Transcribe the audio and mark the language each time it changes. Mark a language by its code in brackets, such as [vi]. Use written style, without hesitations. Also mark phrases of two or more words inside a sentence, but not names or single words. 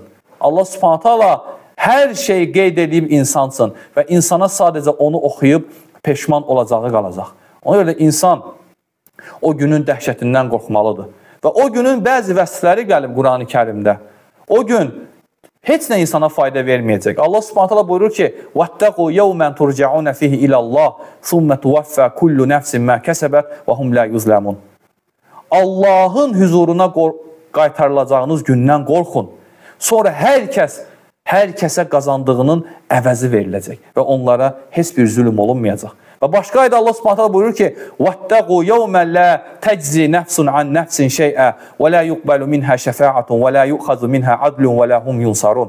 [az] Allah [ar] سبحانه وتعالى [az] hər şeyi qeyd edib insansın və insana sadəcə onu oxuyub peşman olacağı qalacaq. Ona görə insan o günün dəhşətindən qorxmalıdır. Və o günün bəzi vəsfləri gəlib Qurani Kərimdə. O gün heç nə insana fayda verməyəcək. Allah Subhanahu taala buyurur ki: [ar] "واتقوا يوما ترجعون فيه إلى الله ثم توفى كل نفس ما كسبت وهم لا يظلمون." [az] Allahın huzuruna qaytarılacağınız gündən qorxun. Sonra hər kəsə qazandığının əvəzi veriləcək və onlara heç bir zülm olunmayacaq. Və başqa ayda Allah Subhanahu taala buyurur ki: [ar] "واتقوا يوما لا تجزي نفس عن نفس شيئا ولا يقبل منها شفاعة ولا يؤخذ منها عدل ولا هم ينصرون."